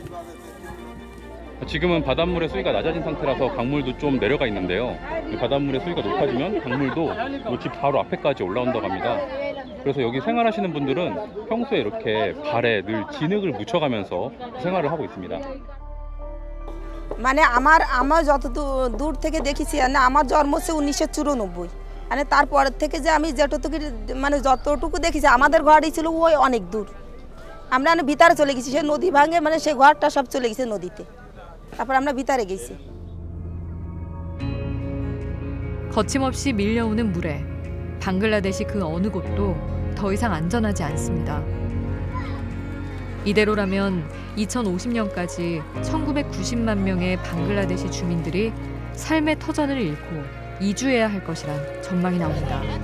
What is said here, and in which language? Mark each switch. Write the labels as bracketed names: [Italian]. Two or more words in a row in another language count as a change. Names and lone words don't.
[Korean] 지금은 바닷물의 수위가 낮아진 상태라서 강물도 좀 내려가 있는데요. 이 바닷물의 수위가 높아지면 강물도 이 집 바로 앞에까지 올라온다고 합니다. 그래서 여기 생활하시는 분들은 평소에 이렇게 발에 늘 진흙을 묻혀가면서 생활을 하고 있습니다. [Bangla] মানে আমার যত দূর থেকে দেখেছি না আমার জন্ম হচ্ছে 1994 মানে তারপর থেকে যে আমি যেটুকু মানে যতটুকু দেখেছি আমাদের ঘরই ছিল ওই অনেক দূর আমরা ভিতরে চলে গেছি সে নদী ভাঙে মানে সেই ঘরটা সব চলে গেছে নদীতে তারপর আমরা ভিতরে গেছি [Korean] 거침없이 밀려오는 물에 방글라데시 그 어느 곳도 더 이상 안전하지 않습니다. 이대로라면 2050년까지 1990만 명의 방글라데시 주민들이 삶의 터전을 잃고 이주해야 할 것이란 전망이 나옵니다.